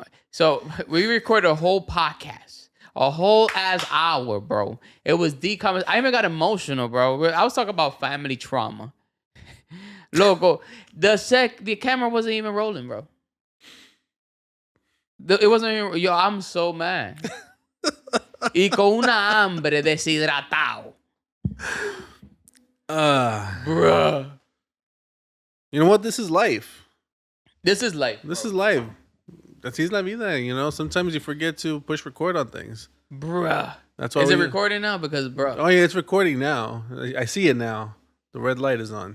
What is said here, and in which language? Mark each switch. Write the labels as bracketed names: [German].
[English] So we recorded a whole podcast. A whole ass hour, bro. It was decompensating. I even got emotional, bro. I was talking about family trauma. Loco, the camera wasn't even rolling, bro. It wasn't even. Yo, I'm so mad. [Spanish] Y con una hambre deshidratado. [English] Bruh. You know what? This is life. This is life. This is life. [Spanish] Así es la vida, [English] you know? Sometimes you forget to push record on things. Bruh. That's why is it recording now? Because, bro. Oh, yeah, it's recording now. I see it now. The red light is on.